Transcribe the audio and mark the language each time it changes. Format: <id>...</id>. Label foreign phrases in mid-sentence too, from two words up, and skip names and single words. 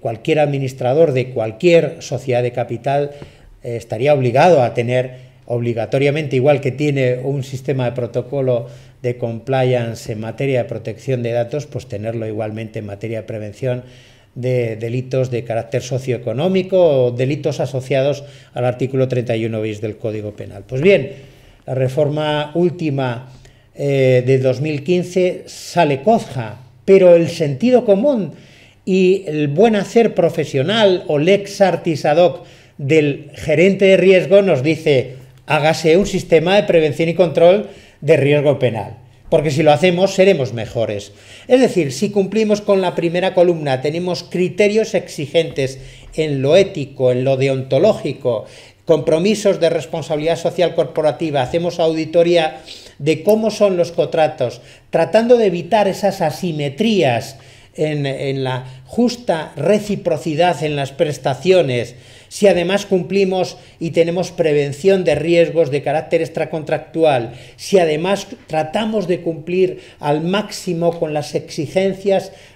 <es>cualquier administrador de cualquier sociedad de capital estaría obligado a tener obligatoriamente, igual que tiene un sistema de protocolo de compliance en materia de protección de datos, pues tenerlo igualmente en materia de prevención de delitos de carácter socioeconómico o delitos asociados al artículo 31 bis del Código Penal. Pues bien, la reforma última de 2015 sale coja, pero el sentido común y el buen hacer profesional o</es> <la>lex artis ad hoc</la> <es>del gerente de riesgo nos dice: hágase un sistema de prevención y control de riesgo penal, porque si lo hacemos seremos mejores. Es decir, si cumplimos con la primera columna, tenemos criterios exigentes en lo ético, en lo deontológico, compromisos de responsabilidad social corporativa, hacemos auditoría de cómo son los contratos, tratando de evitar esas asimetrías en la justa reciprocidad en las prestaciones, si además cumplimos y tenemos prevención de riesgos de carácter extracontractual, si además tratamos de cumplir al máximo con las exigencias</es>